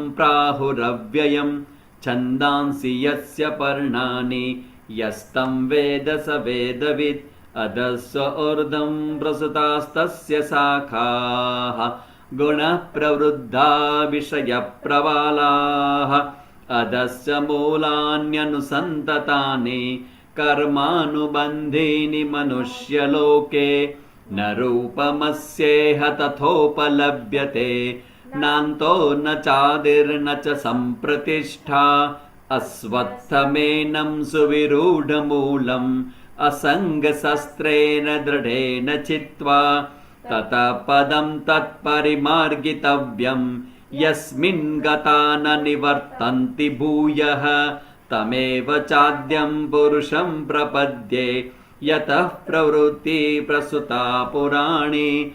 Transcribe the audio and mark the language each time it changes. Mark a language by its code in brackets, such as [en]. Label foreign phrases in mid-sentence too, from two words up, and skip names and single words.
[sa] પ્રાહુરવ્યયમ છંદાંસી યસ્ય પર્ણાનિ યસ્તમ વેદ સ વેદવિદ અધસ્વ ઊર્ધ્વં પ્રસૃતાસ્તસ્ય શાખાઃ ગુણઃ પ્રવૃદ્ધા વિષયપ્રવાલાઃ અધસ્ય મૂલાન્યનુસંતતાનિ કર્માનુબંધીનિ મનુષ્યલોકે ન રૂપમસ્યેહ તથોપલભ્યતે નાન્તો ન ચાદિર્ન ચ સંપ્રતિષ્ઠા અશ્વત્થમેनं સુવિરૂઢમૂલम् असङ्गशस्त्रेण दृढेन चित्वा ततः पदं तत्परिमार्गितव्यं यस्मिन् गता न निवर्तन्ति भूयः तमेव चाद्यं पुरुषं प्रपद्ये यतः प्रवृत्ति प्रसुता पुराणी